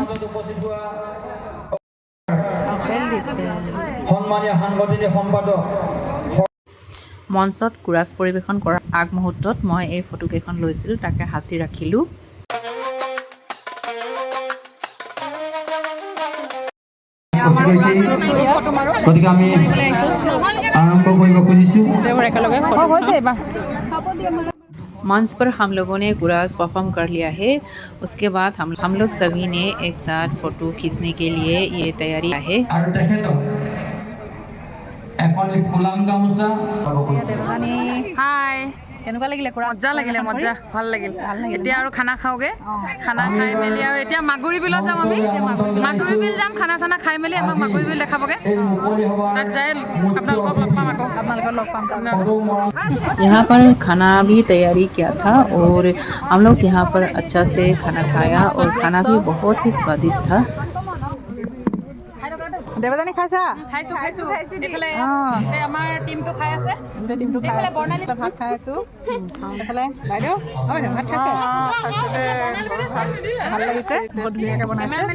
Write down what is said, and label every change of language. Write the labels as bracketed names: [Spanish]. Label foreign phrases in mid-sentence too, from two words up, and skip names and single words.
[Assamese] মঞ্চত কুৰাছ পৰিৱেশন কৰাৰ আগমুহূৰ্তত মই এই ফটোকেইখন লৈছিলোঁ, তাকে সাঁচি ৰাখিলোঁ। গতিকে আমি আৰম্ভ কৰিব খুজিছোঁ। [Hindi] मंच पर हम लोगों ने कुरास परफॉर्म कर लिया है। उसके बाद हम लोग सभी ने एक साथ फोटो खींचने के लिए ये तैयारी है। हाय, [Assamese] কেনেকুৱা লাগিলে? মজা লাগিলে, মজা ভাল লাগিল। এতিয়া আৰু খানা খাওঁগে, খানা খাই মেলি আৰু এতিয়া মাগুৰী বিলত যাম। আমি মাগুৰী বিল যাম, খানা চানা খাই মেলি আমাক মাগুৰী বিল দেখাবগে। তাত যাই আপোনালোকক লগ পাম আকৌ। [Hindi] यहाँ पर खाना भी तैयारी किया था और हम लोग यहाँ पर अच्छा से खाना खाया और खाना भी बहुत ही स्वादिष्ट था। [Assamese] দেৱযানী খাইছা? খাইছোঁ খাইছোঁ। এইফালে আমাৰ টিমটো খাই আছে। এইফালে বৰ্ণালী ভাত খাই আছোঁ। এইফালে বাইদেউ ভাত খাইছে? ভাল লাগিছে, বহুত ধুনীয়াকৈ বনাইছে।